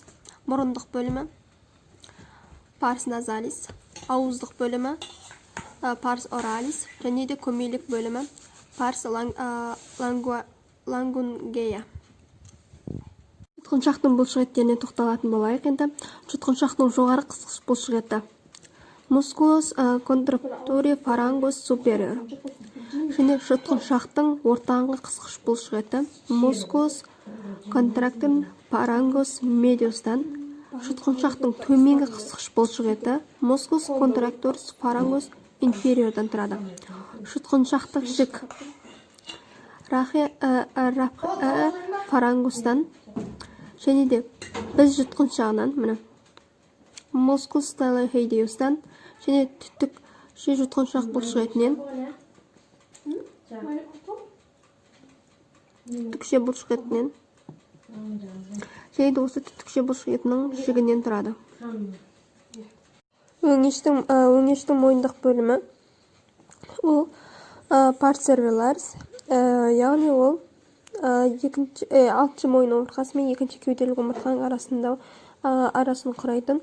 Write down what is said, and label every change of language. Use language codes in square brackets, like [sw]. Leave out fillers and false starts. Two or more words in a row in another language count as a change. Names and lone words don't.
[kk] Мұрындық бөлімі, [la] pars nasalis, [kk] ауыздық бөлімі, [la] pars oralis, [kk] және де көмейлік бөлімі, [la] pars laryngea. [kk] Жұтқыншақтың бұлшық еттеріне тоқталатын болайық енді. Жұтқыншақтың жоғары қысқыш бұлшық еті. [la] Musculus contracturi pharyngus superior. [kk] Және жұтқыншақтың ортаңғы қысқыш бұлшық еті. [la] Musculus contracturi pharyngus mediustan. [kk] Жұтқыншақтың төменгі қысқыш бұлшық еті. [la] Musculus contracturi pharyngus inferiorдан тұрады. [kk] Жұтқыншақтық жік фарангустан, және де біз жұтқыншағынан, [la] Musculus styloideusдан, [kk] және түттік жұтқыншақ бұлшық етінен, түтікше бұлшық етінен, және де осы түтікше бұлшық етінің жігінен тұрады. Өңештің мойындық бөлімі ол [la] pars cervicalis, [kk] яғни ол алтыншы мойын омыртқасы мен екінші кеуделік омыртқаның арасын құрайтын.